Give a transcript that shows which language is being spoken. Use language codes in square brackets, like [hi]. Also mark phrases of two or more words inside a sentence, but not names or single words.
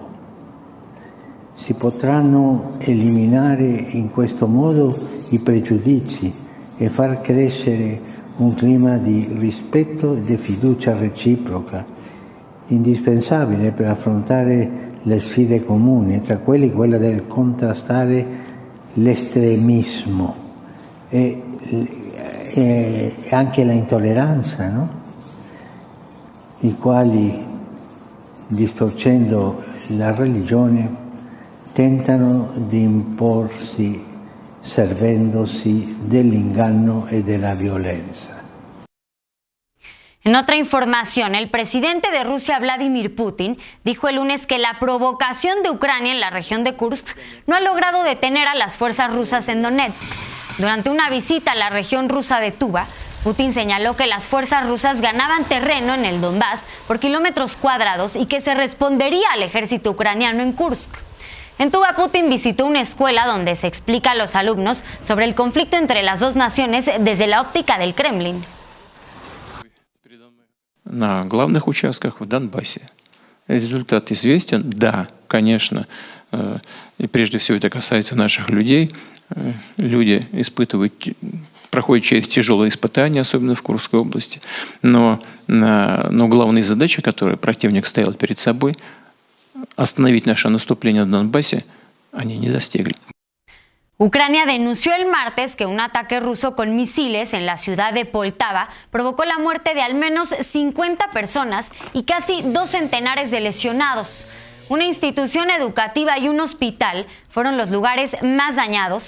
[it] Si potranno eliminare in questo modo i pregiudizi e far crescere un clima di rispetto e di fiducia reciproca, indispensabile per affrontare le sfide comuni, tra quelli quella del contrastare l'estremismo e anche la intolleranza, no? I quali, distorcendo la religione, tentano di imporsi servendosi dell'inganno e della violenza. [es] En otra información, el presidente de Rusia, Vladimir Putin, dijo el lunes que la provocación de Ucrania en la región de Kursk no ha logrado detener a las fuerzas rusas en Donetsk. Durante una visita a la región rusa de Tuva, Putin señaló que las fuerzas rusas ganaban terreno en el Donbass por kilómetros cuadrados y que se respondería al ejército ucraniano en Kursk. En Tuva, Putin visitó una escuela donde se explica a los alumnos sobre el conflicto entre las dos naciones desde la óptica del Kremlin. [ru] На главных участках в Донбассе результат известен? Да, конечно. И прежде всего это касается наших людей. Люди проходят через тяжелые испытания, особенно в Курской области. Но главная задача, которую противник ставил перед собой, остановить наше наступление на Донбассе, они не достигли. [es] Ucrania denunció el martes que un ataque ruso con misiles en la ciudad de Poltava provocó la muerte de al menos 50 personas y casi 2 centenares de lesionados. Una institución educativa y un hospital fueron los lugares más dañados.